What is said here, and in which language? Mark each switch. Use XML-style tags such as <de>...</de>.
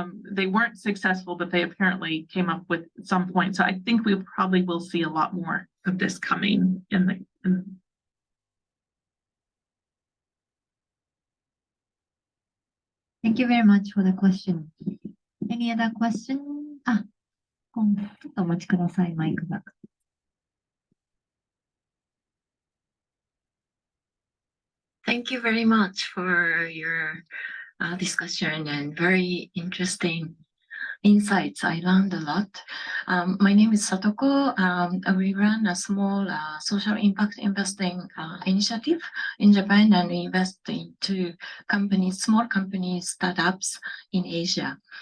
<en>They weren't successful, but they apparently came up with some point. So I think we probably will see a lot more of this coming in Thank you very much for the question. Any other question?</en> <ja>ちょっとお待ちください、マイクが。</ja> <en>Thank you very much for your discussion and very interesting insights. I learned a lot. My name is Satoko. We run a small social impact investing initiative in Japan, and we invest into companies, small companies, startups in Asia.</en>